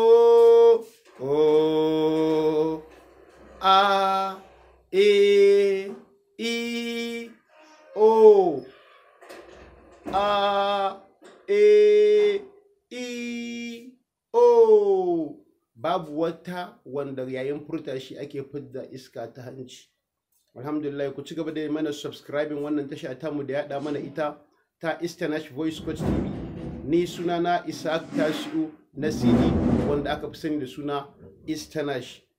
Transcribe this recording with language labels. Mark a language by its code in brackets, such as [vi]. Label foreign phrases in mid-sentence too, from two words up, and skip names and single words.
[ha] a e i o, a e i o. Babu wata wanda yayin furta shi ake fidda iska ta hanci. Alhamdulillah, ku ci gaba da mana subscribing wannan tasha tamu da yaɗa mana ita ta Easternash Voice Coach TV. Ni sunana Isaac Tasiu na CD, wanda aka fi sani da suna Easternash.